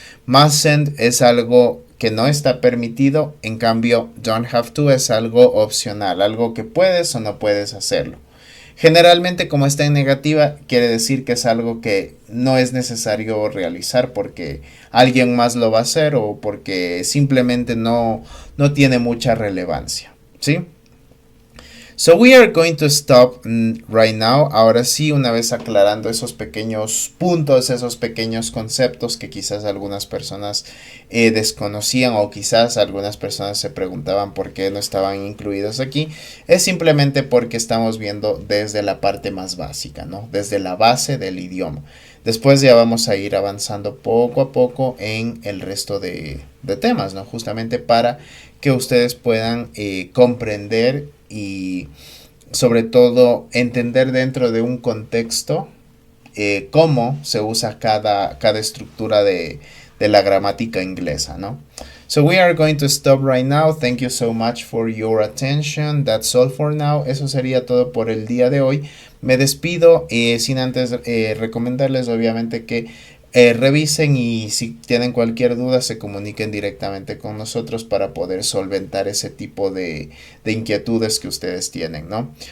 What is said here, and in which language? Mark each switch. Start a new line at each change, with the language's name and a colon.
Spanish: Mustn't es algo que no está permitido, en cambio don't have to es algo opcional, algo que puedes o no puedes hacerlo. Generalmente, como está en negativa, quiere decir que es algo que no es necesario realizar porque alguien más lo va a hacer o porque simplemente no tiene mucha relevancia. ¿Sí?
English: So we are going to stop right now.
Spanish: Ahora sí, una vez aclarando esos pequeños puntos, esos pequeños conceptos que quizás algunas personas desconocían o quizás algunas personas se preguntaban por qué no estaban incluidos aquí, es simplemente porque estamos viendo desde la parte más básica, ¿no? Desde la base del idioma. Después ya vamos a ir avanzando poco a poco en el resto de temas, ¿no? Justamente para que ustedes puedan comprender y sobre todo entender dentro de un contexto cómo se usa cada estructura de la gramática inglesa, ¿no?
English: So we are going to stop right now. Thank you so much for your attention. That's all for now.
Spanish: Eso sería todo por el día de hoy. Me despido sin antes recomendarles obviamente que revisen y si tienen cualquier duda se comuniquen directamente con nosotros para poder solventar ese tipo de inquietudes que ustedes tienen, ¿no?